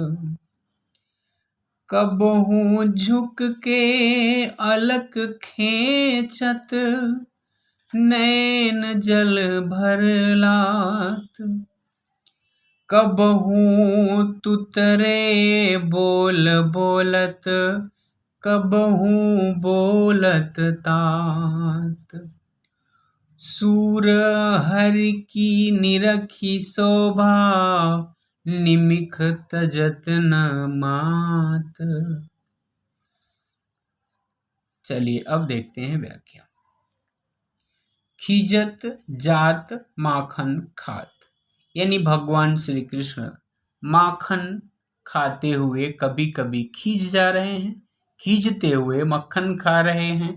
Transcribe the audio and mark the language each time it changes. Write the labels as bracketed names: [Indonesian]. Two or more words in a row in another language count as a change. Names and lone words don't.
[Braj] कबहू झुक के अलक खेचत, नैन जल भर लात। कबहू तुतरे बोल बोलत, कबहू बोलत तात। सूर हरि की निरखी शोभा, निमिख तजत न मात। [Hindi] चलिए अब देखते हैं व्याख्या। [Braj] खिजत जात माखन खात, [Hindi] यानी भगवान श्री कृष्ण माखन खाते हुए कभी कभी खींच जा रहे हैं, खींचते हुए मक्खन खा रहे हैं।